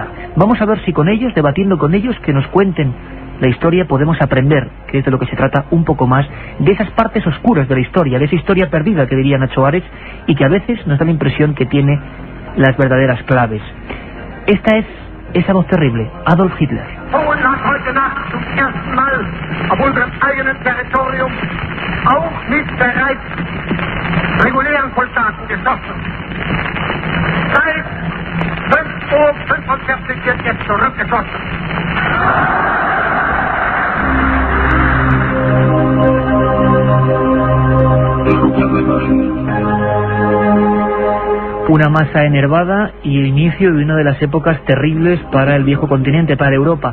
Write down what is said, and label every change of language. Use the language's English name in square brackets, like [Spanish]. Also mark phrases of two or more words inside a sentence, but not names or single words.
[Spanish] Vamos a ver si con ellos, debatiendo con ellos, que nos cuenten la historia, podemos aprender, que es de lo que se trata, un poco más de esas partes oscuras de la historia, de esa historia perdida que diría Nacho Ares, y que a veces nos da la impresión que tiene las verdaderas claves. Esta es esa voz terrible, Adolf Hitler. [German] Heute Nacht zum ersten Mal auf unserem eigenen Territorium, auch mit bereits regulären Soldaten geschossen. Seit 5:45 Uhr wird jetzt zurückgeschossen. [Spanish] Una masa enervada y el inicio de una de las épocas terribles para el viejo continente, para Europa.